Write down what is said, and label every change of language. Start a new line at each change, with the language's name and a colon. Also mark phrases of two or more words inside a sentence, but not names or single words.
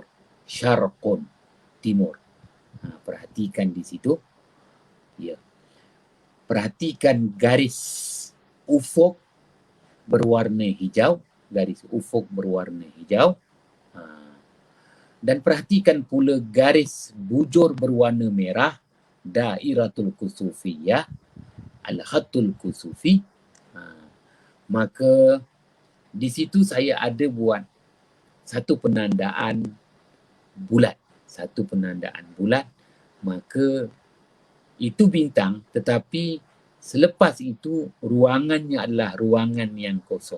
Malay: Syarqun, timur. Perhatikan di situ. Ya. Perhatikan garis ufuk berwarna hijau. Garis ufuk berwarna hijau. Dan perhatikan pula garis bujur berwarna merah.
Arabic: Dairatul kusufiyah. Al-Khatul Kusufi.
Malay: Maka di situ saya ada buat satu penandaan bulat. Satu penandaan bulat. Maka itu bintang, tetapi selepas itu ruangannya adalah ruangan yang kosong.